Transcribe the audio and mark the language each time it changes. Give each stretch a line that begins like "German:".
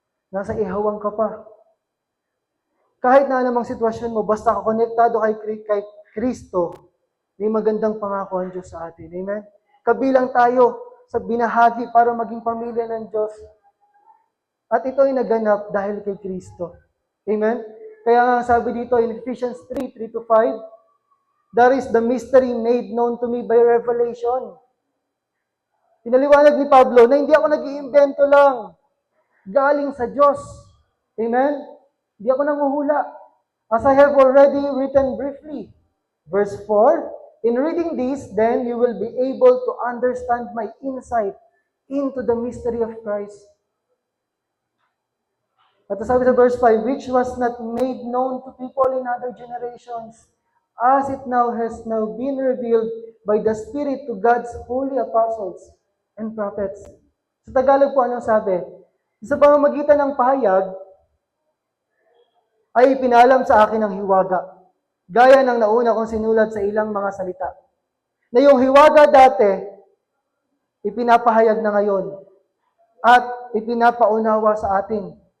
Filipino: Nasa ihawang ka pa. Kahit na anumang sitwasyon mo, basta ka konektado kay Kristo, may magandang pangako ang Diyos sa atin. Amen? Kabilang tayo sa binahagi para maging pamilya ng Diyos. At ito ay naganap dahil kay Kristo. Amen? Kaya nga sabi dito
English: in Ephesians 3:3-5, "That is the mystery made known to me by revelation."
Filipino: Pinaliwanag ni Pablo na hindi ako nag-iimbento lang. Galing sa Diyos. Amen? Hindi ako nanguhula.
English: As I have already written briefly. Verse 4, "In reading this, then you will be able to understand my insight into the mystery of Christ."
Filipino: At sabi sa
English: verse 5, "Which was not made known to people in other generations, as it now has been revealed by the Spirit to God's holy apostles and prophets."
Filipino: Sa Tagalog po, anong sabi? Sa pamamagitan ng pahayag, ay ipinalam sa akin ang hiwaga, gaya ng nauna kong sinulat sa ilang mga salita. Na yung hiwaga dati, ipinapahayag na ngayon at ipinapaunawa sa atin.